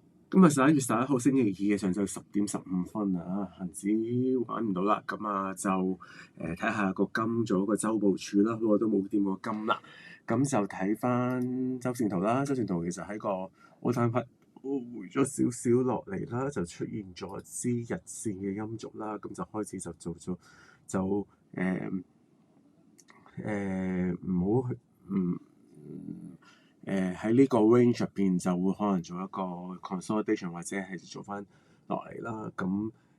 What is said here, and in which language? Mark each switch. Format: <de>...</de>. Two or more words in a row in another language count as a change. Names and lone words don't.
<yue>今日11月11號星期二嘅上晝10:15啊，恆指玩唔到啦，咁啊就睇下個金做一個周部署啦，我都冇掂過金啦，咁就睇翻周線圖啦，周線圖其實喺個</yue> <en>all time high</en> <yue>回咗少少落嚟啦，就出現咗支日線嘅陰燭啦，咁就開始就做咗就唔好去喺呢個 range 入邊就會可能做一個 consolidation 或者係做翻落嚟啦，咁</yue>